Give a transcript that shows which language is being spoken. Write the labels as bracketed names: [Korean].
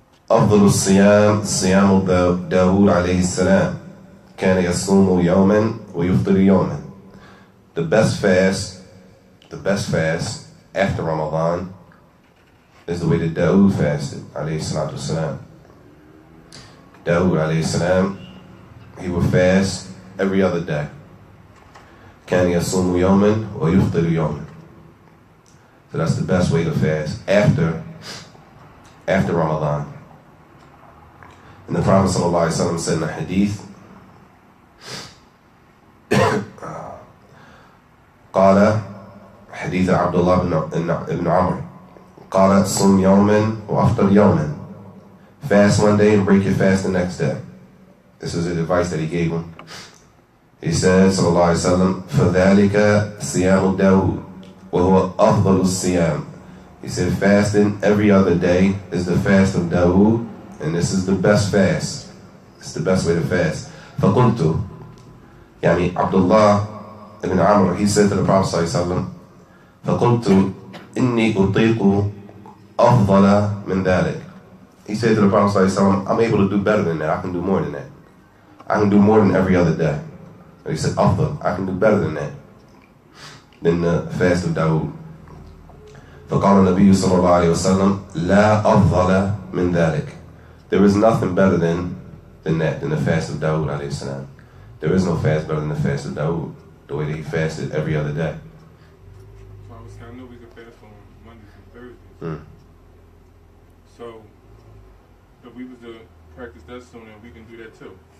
[Arabic] أفضل الصيام صيام داود عليه السلام كان يصوم يوما ويفطر يوما. [English] The best fast after Ramadan is the way that Dawood fasted, alayhi salatu wasalam. Dawood, alayhi salam, he would fast every other day. [Arabic] كان يصوم يوما ويفطر يوما. [English] So that's the best way to fast after Ramadan. And the Prophet sallallahu alaihi wasallam said in a hadith, [Arabic] قال حديث عبد الله بن عمر قال صم يوما وافطر يوما. [English] Fast one day and break your fast the next day. This is the advice that he gave him. He said sallallahu alaihi wasallam, [Arabic] فذلك صيام داود وهو أفضل الصيام. [English] He said fasting every other day is the fast of Dawood, and this is the best fast. It's the best way to fast. [Arabic] فقلت, يعني [English] Abdullah ibn Amr, he said to the Prophet sallallahu alaihi wasallam, [Arabic] فقلت إني أطيق أفضل من ذلك. [English] He said to the Prophet sallallahu alaihi wasallam, I'm able to do better than that. I can do more than that. I can do more than every other day. And he said, [Arabic] أفضل, [English] I can do better than that, than the fast of Dawood. [Arabic] فقال النبي صلى الله عليه وسلم لا أفضل من ذلك. [English] There is nothing better than that, than the fast of Dawood alayhi salam. There is no fast better than the fast of Dawood, the way that he fasted every other day. So I know we can fast on Mondays and Thursdays. So if we was to practice that sooner, we can do that too.